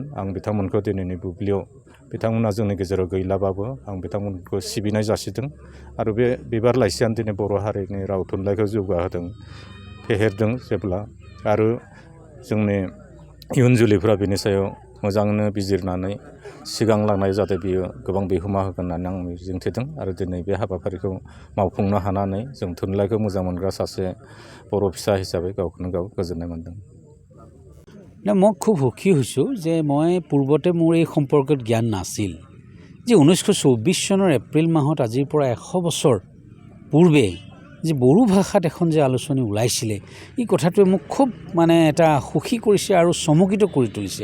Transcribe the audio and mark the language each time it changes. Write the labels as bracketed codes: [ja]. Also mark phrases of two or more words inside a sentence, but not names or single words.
[brx] आं बिथांमोनखौ दिनैनि बुब्लियाव बिथांमोना जोंनि गेजेराव गैलाबाबो आं बिथांमोनखौ सिबिनाय जासिदों आरो बे बिबार लाइसियानो दिनै बर' हारिनि राव थुनलाइखौ जौगाहोदों, फेहेरदों जेब्ला आरो जोंनि इयुन जोलैफ्रा बिनि सायाव मोजाङैनो बिजिरनानै सिगांलांनाय जाहाथे बियो गोबां बिहोमा होगोन होननानै आं मिजिंथिदों आरो दिनै बे हाबाफारिखौ मावफुंनो हानानै जों थुनलाइखौ मोजां मोनग्रा सासे बर' फिसा हिसाबै गावखौनो गाव गोजोननाय मोन्दों। [as] মই খুব সুখী হৈছোঁ যে মই পূৰ্বতে মোৰ এই সম্পৰ্কত জ্ঞান নাছিল যে 1924 চনৰ এপ্ৰিল মাহত আজিৰ পৰা 100 বছৰ পূৰ্বে যে বড়ো ভাষাত এখন যে আলোচনী ওলাইছিলে, এই কথাটোৱে মোক খুব এটা সুখী কৰিছে আৰু চমকিত কৰি তুলিছে।